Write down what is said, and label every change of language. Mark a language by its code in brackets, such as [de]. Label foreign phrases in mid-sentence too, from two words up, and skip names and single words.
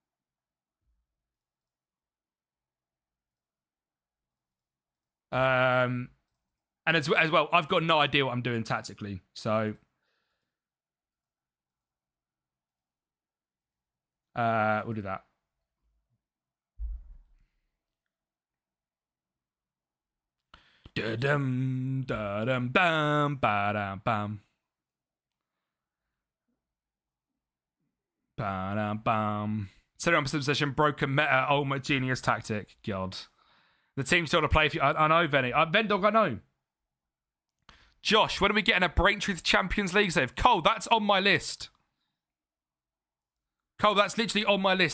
[en] And as well, I've got no idea what I'm doing tactically, so we'll do that. Da-dum, da-dum, bam, ba-dum, bam. Ba-dum, bam. 71% possession, broken meta, ultimate genius tactic. God. The team's still to play if you... I know, Venny. Vendog, I know. Josh, when are we getting a Braintree Champions League save? Cole, that's on my list. Cole, that's literally on my list.